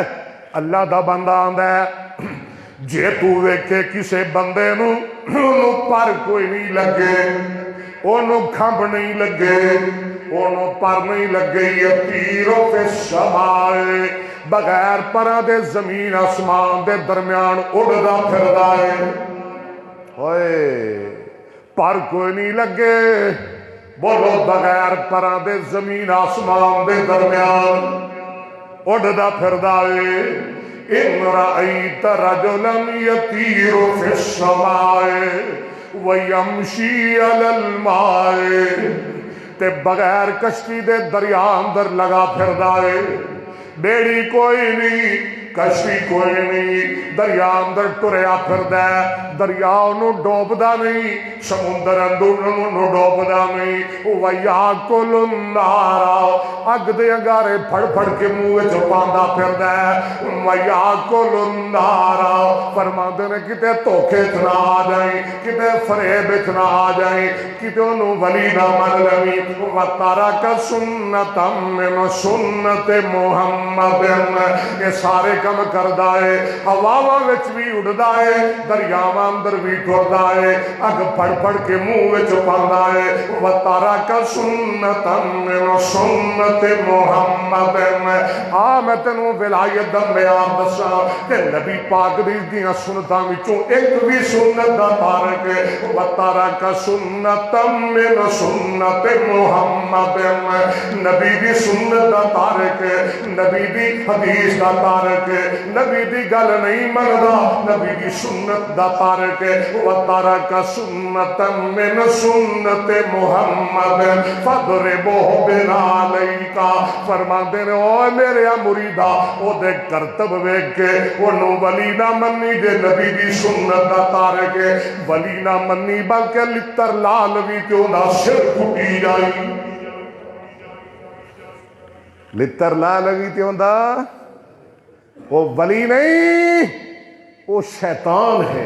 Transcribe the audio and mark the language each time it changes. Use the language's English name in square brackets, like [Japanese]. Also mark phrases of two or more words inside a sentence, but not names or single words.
[Punjabi] اللہ دا بندہ آندا ہے، جے تو ویکھے کسے بندے نوں اونوں پر کوئی نہیں لگے، اونوں کھنبھ نہیں لگے، اونوں پر نہیں لگے, ओनू खंभ नहीं लगे, ओनू पर नहीं लगे, [Arabic] يطير في السماء, [Punjabi] بغیر پراں دے زمین آسمان دے درمیان اڈدا پھردا ہے. اوئے پر کوئی نہیں لگے، بولو بغیر پراں دے زمین آسمان دے درمیان اڈدا پھردا ہے. [Arabic] إن رأيت رجلا يطير في السماء ويمشي على الماء, [Punjabi] تے بغیر کشتی دے دریا اندر لگا پھردا ہے. بیڑی کوئی نہیں، کشتی کوئی نہیں، دریا اندر ٹریا پھردا ہے، دریا نوں ڈوبدا نہیں، سمندر اندر نوں ڈوبدا نہیں. [Arabic] ويأكل النار, [Punjabi] اگ دے انگارے پھڑ پھڑ کے منہ وچ پاندا پھردا ہے. [Arabic] ويأكل النار, [Punjabi] فرماندے نے کتے دھوکے چ نہ آ جائیں، کتے فریب چ نہ آ جائیں، کتے اونوں ولی نہ من لویں. [Arabic] وتارك سنة من سنة محمد, [Punjabi] ایہ سارے کم کردا ہے، ہواواں وچ وی اڈدا ہے، دریاواں اندر وی ٹردا ہے، اگ پھڑ پھڑ کے منہ وچ پاندا ہے. [Arabic] وتارك سنة من سنة محمد, [Punjabi] میں تینوں ولایت دا بیان دساں تے نبی پاک دی سنتاں وچوں اک وی سنت دا تارک ہے. [Arabic] وتارك سنة من سنة محمد, [Punjabi] نبی دی سنت دا تارک ہے، نبی دی حدیث دا تارک ہے، نبی دی گل نہیں مندا، نبی دی سنت دا تارک ہے. [Arabic] وتارك سنة من سنة محمد فاضربوه بالنعال, [Punjabi] فرماندے نے او میرے مریدا اودے کرتب ویکھ کے اونوں ولی نہ منیں، جے نبی دی سنت دا تارک ہے، ولی نہ منیں بلکہ لتر لال وی تے اودا سر پھٹی جائیں، لتر لال وی تے اودا وہ ولی نہیں، وہ شیطان ہے.